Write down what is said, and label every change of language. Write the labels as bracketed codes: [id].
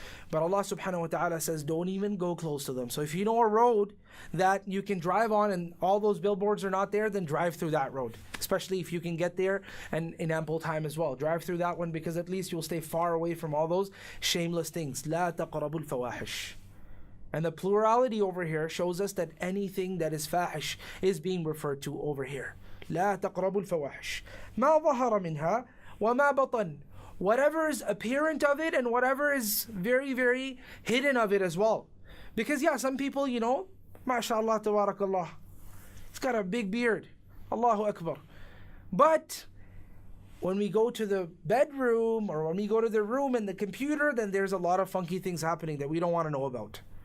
[en] But Allah subhanahu wa ta'ala says don't even go close to them. So if you know a road that you can drive on and all those billboards are not there, then drive through that road, especially if you can get there and in ample time as well. Drive through that one because at least you'll stay far away from all those shameless things. [ar] لا تقربوا الفواحش. [en] And the plurality over here shows us that anything that is fahish is being referred to over here. [ar] لا تقربوا الفواحش ما ظهر منها وما بطن. [en] Whatever is apparent of it and whatever is very, very hidden of it as well. Because some people, mashallah, tabarakallah, he's got a big beard, Allahu Akbar. But when we go to the bedroom or when we go to the room and the computer, then there's a lot of funky things happening that we don't want to know about.